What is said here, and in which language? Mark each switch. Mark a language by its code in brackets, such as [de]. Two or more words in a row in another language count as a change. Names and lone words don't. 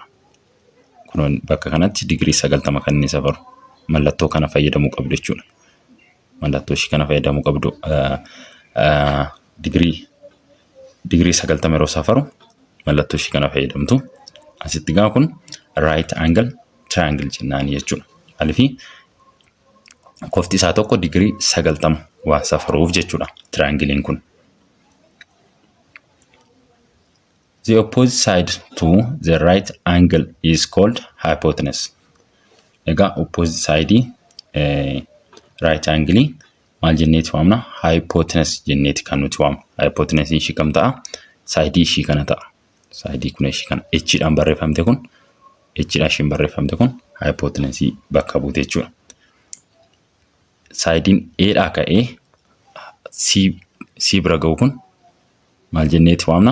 [om] Kun bakka kanatti digirii 90 kan inni safaru. Mallattoo kana fayyadamuu qabdu jechuudha. Mallattoo ishii kana fayyadamuu qabdu digirii 90 yeroo safaru mallattoo ishii kana fayyadamtu. Asitti gaa kun [en] right angle triangle [om] jennaan jechuudha. Alifi kofti isaa tokko digirii 90 waan safaruuf jechuudha triangleen kun. [en] The opposite side to the right angle is called hypotenuse. [om] Ega [en] opposite side right angle [om] maal jenneeti waamna? Hypotenuse jenneeti kan nuti waamnu. Hypotenuse ishii kam ta'a? Side ishii kana ta'a. Side kun ishii kana h dhaan barreeffamte kun h dhaan ishiin barreeffamte kun hypotenuse bakka buute jechuudha. Sidein A dhaa ka'ee C bira ga'u kun maal jenneeti waamna?